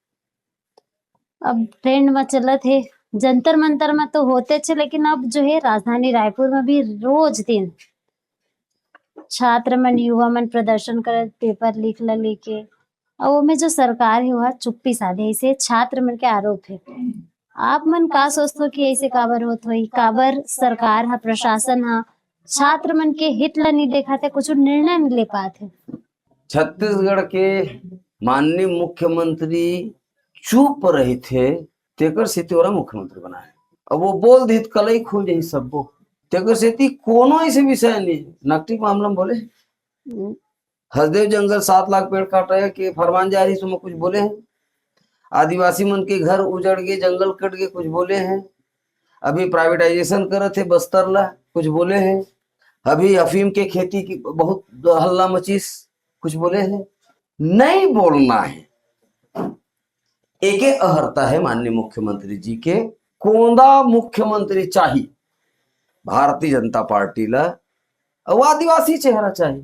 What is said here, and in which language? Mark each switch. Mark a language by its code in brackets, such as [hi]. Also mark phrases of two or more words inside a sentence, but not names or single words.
[hne] अब ट्रेंड में चलत है जंतर मंतर में तो होते थे लेकिन अब जो है राजधानी रायपुर में भी रोज दिन छात्र मन युवा मन प्रदर्शन कर पेपर लिख ला लेके और वो में जो सरकार है वह चुप्पी साधे ऐसे छात्र मन के आरोप है। आप मन का सोचते हो कि ऐसे काबर होत होई काबर सरकार हा प्रशासन हा छात्र मन के हित ला नहीं देखा थे कुछ निर्णय नहीं ले पाते। छत्तीसगढ़ के माननीय मुख्यमंत्री चुप रहे थे तेकर सेती ओला मुख्यमंत्री बनाए अब वो बोल दी कलई खुल जाही सबो तेकर सेती कोनो ऐसे विषय नहीं नकटी मामला में बोले हसदेव जंगल 7 लाख पेड़ काटे के फरमान जारी सुनो कुछ बोले हैं। आदिवासी मन के घर उजड़ गए जंगल कट गए कुछ बोले हैं। अभी प्राइवेटाइजेशन करे थे बस्तर ला कुछ बोले हैं। अभी अफीम के खेती की बहुत हल्ला मचीस कुछ बोले हैं। नहीं बोलना है एक अहर्ता है माननीय मुख्यमंत्री जी के कोंदा मुख्यमंत्री चाहिए भारतीय जनता पार्टी ला और आदिवासी चेहरा चाहिए।